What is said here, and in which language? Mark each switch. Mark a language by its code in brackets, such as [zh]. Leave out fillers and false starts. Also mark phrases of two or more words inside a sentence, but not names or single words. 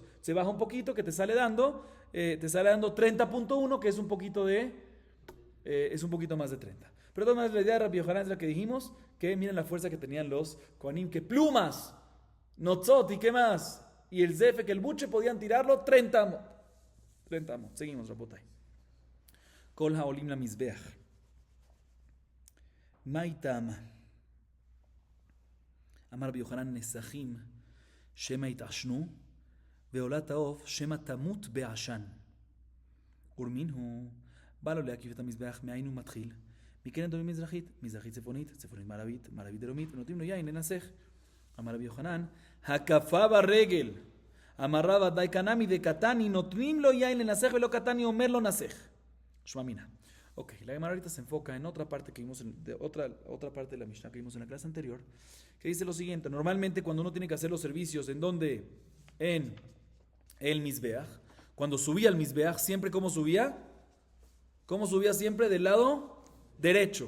[es] Se baja un poquito que te sale dando 30.1, que es un poquito más de 30. Pero de todas maneras, la idea de Rabbi Yohanan es la que dijimos, que miren la fuerza que tenían los Kohanim, que plumas, Notzot y qué más, y el Zefek, el buche, podían tirarlo 30 amot. [he] 30 אמות. Seguimos, רבותי. כל העולים למזבח. Maitam. אמר רבי יוחנן נסכים, שמא יתשנו, ועולת העוף, שמא תמות בעשן. ורמינהו, בא לו להקיף את המזבח, מאין הוא מתחיל? מכן אדומים מזרחית, מזרחית צפונית, צפונית מערבית, מערבית דרומית, ונותנים לו יין לנסך. אמר רבי יוחנן, הקפה ברגל, אמר רבא די קנמי דקטני, נותנים לו יין לנסך ולא קטני אומר לו נסך. שמע מינה. [es] Ok, la Gemara ahorita se enfoca en otra parte que vimos, otra parte de la Mishnah que vimos en la clase anterior, que dice lo siguiente: normalmente cuando uno tiene que hacer los servicios, ¿en dónde? En el Mizbeach. Cuando subía al Mizbeach, siempre ¿cómo subía? ¿Cómo subía siempre? Del lado derecho.